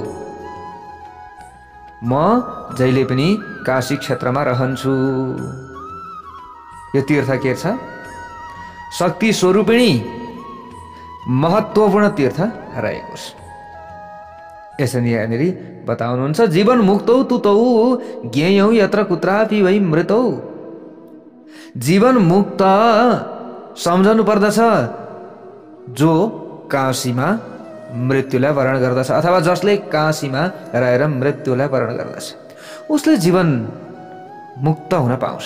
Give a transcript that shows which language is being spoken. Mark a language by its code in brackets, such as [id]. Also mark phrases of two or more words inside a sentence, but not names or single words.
[ne] म जहिले पनि काशी क्षेत्रमा रहन्छु। यो तीर्थ के छ? शक्ति स्वरूपिणी महत्त्वपूर्ण तीर्थ रहेको छ। यसरी यहाँनिर बताउनुहुन्छ, [sa] जीवन मुक्तौ तुतौ ज्ञेयौ यत्र कुत्रापि वै मृतौ। [ne] जीवन मुक्त सम्झनु पर्दछ जो काशीमा मृत्युलाई वरण गर्दछ, अथवा जसले काशीमा रहेर मृत्युलाई वरण गर्दछ उसले जीवन मुक्त हुन पाउँछ।